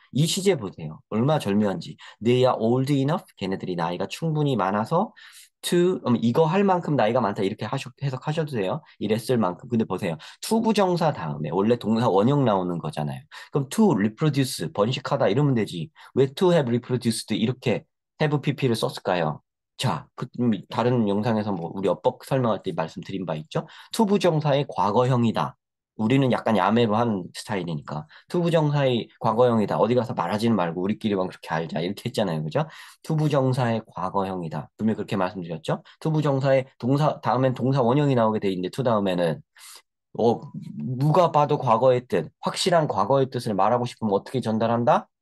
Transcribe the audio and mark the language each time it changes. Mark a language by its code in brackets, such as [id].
[ko] 이 시제 보세요. 얼마나 절묘한지. [en] They are old enough. [ko] 걔네들이 나이가 충분히 많아서 이거 할 만큼 나이가 많다. 이렇게 해석하셔도 돼요. 이랬을 만큼. 근데 보세요. to 부정사 다음에 원래 동사 원형 나오는 거잖아요. 그럼 [en] to reproduce, [ko] 번식하다 이러면 되지. 왜 [en] to have reproduced [ko] 이렇게 have pp를 썼을까요? 자, 다른 영상에서 뭐 우리 어법 설명할 때 말씀드린 바 있죠? 투부정사의 과거형이다. 우리는 약간 야매로 하는 스타일이니까. 투부정사의 과거형이다. 어디 가서 말하지는 말고 우리끼리만 그렇게 알자. 이렇게 했잖아요. 그죠? 투부정사의 과거형이다. 분명히 그렇게 말씀드렸죠? 투부정사의 다음엔 동사 원형이 나오게 돼 있는데, 투 다음에는, 누가 봐도 과거의 뜻, 확실한 과거의 뜻을 말하고 싶으면 어떻게 전달한다?